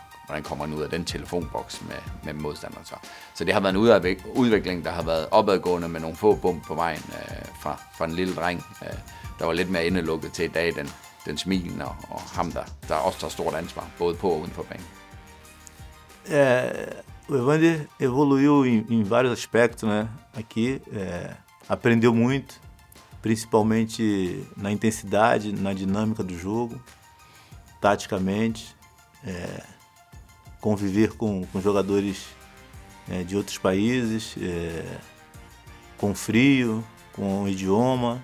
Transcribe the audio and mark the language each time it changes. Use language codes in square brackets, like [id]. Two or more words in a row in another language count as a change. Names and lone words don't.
[da] Hvordan kommer han ud af den telefonboks med modstanderen? Så det har været en udvikling, der har været opadgående med nogle få bump på vejen fra en lille dreng, der var lidt mere indelukket til i dag, den smilende og ham, der også tager stort ansvar, både på og uden for banen. [pt] O Evander evoluiu em vários aspectos, né? Aqui aprendeu muito, principalmente na intensidade, na dinâmica do jogo, taticamente, conviver com jogadores de outros países, com frio, com idioma.